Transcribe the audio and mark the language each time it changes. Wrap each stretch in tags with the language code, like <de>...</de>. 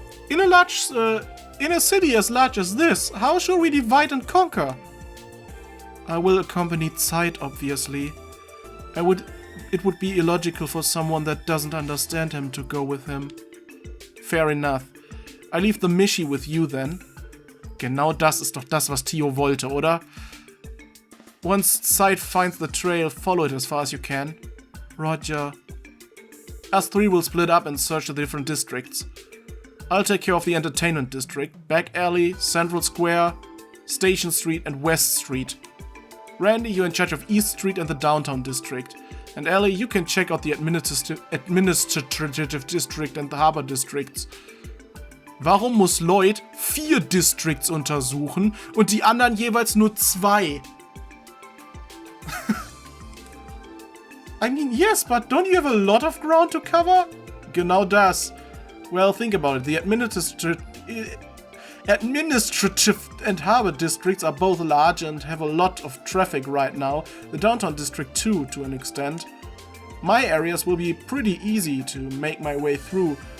<en>In a city as large as this, how shall we divide and conquer? I will accompany Zeit, obviously. It would be illogical for someone that doesn't understand him to go with him. Fair enough. I leave the Mishi with you then.</en> <de>Genau das ist doch das, was Tio wollte, oder?</de> <en>Once Zeit finds the trail, follow it as far as you can. Roger. Us three will split up and search the different districts. I'll take care of the entertainment district, back alley, central square, Station Street and West Street. Randy, you're in charge of East Street and the downtown district. And Ellie, you can check out the administrative district and the harbor districts.</en> <de>Warum muss Lloyd 4 Districts untersuchen und die anderen jeweils nur 2?</de> <en>I mean, yes, but don't you have a lot of ground to cover?</en> <de>Genau das.</de> <en>Well, think about it. The administrative and harbor districts are both large and have a lot of traffic right now. The downtown district too, to an extent. My areas will be pretty easy to make my way through.</en>